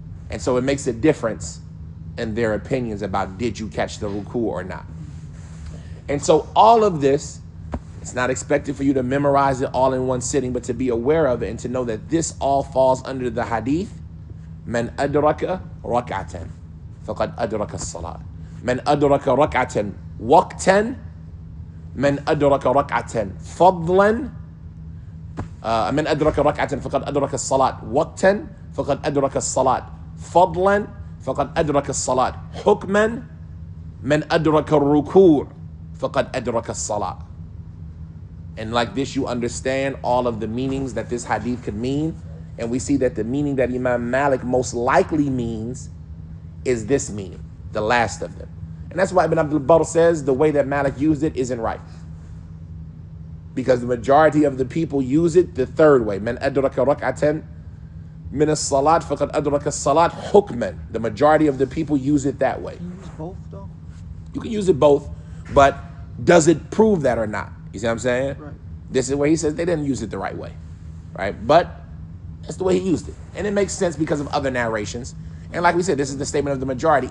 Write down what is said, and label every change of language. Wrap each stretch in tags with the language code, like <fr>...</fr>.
<en>And so it makes a difference in their opinions about did you catch the ruku' or not. And so all of this, it's not expected for you to memorize it all in one sitting, but to be aware of it and to know that this all falls under the hadith,</en> <ar>من أدرك ركعة فقد أدرك الصلاة. من أدرك ركعة وقتا من أدرك ركعة فضلا من أدرك ركعة فقد أدرك الصلاة وقتا فقد أدرك الصلاة فضلا فقد أدرك الصلاة حكما من أدرك الركوع فقد أدرك الصلاة.</ar> <en>And like this, you understand all of the meanings that this hadith could mean. And we see that the meaning that Imam Malik most likely means is this meaning, the last of them. And that's why Ibn Abdul Barr says the way that Malik used it isn't right. Because the majority of the people use it the third way.</en> <ar>من أدرك ركعة من الصلاة فقد أدرك الصلاة حكما.</ar> <en>The majority of the people use it that way. Can you use both though? You can use it both, but does it prove that or not? You see what I'm saying? Right. This is where he says they didn't use it the right way, right? But that's the way he used it. And it makes sense because of other narrations. And like we said, this is the statement of the majority.</en>